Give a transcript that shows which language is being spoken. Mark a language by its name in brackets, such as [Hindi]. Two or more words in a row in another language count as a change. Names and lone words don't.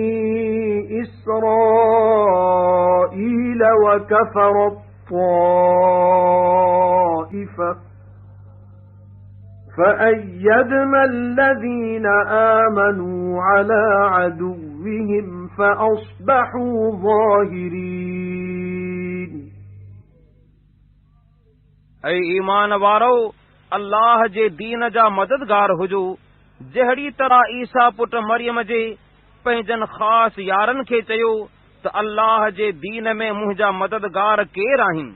[Arabic] إسرائيل وكفرت طائفة فأيدنا الذين آمنوا على عدوهم فأصبحوا ظاهرين [Sindhi] ऐं ईमान वारो, अल्लाह जे दीन जा मददगार हुजो जहिड़ी तरह ईसा पुट मरियम जे पंहिंजनि ख़ासि यारनि खे चयो त अल्लाह जे दीन में मुंहिंजा मददगार केरु आहिनि।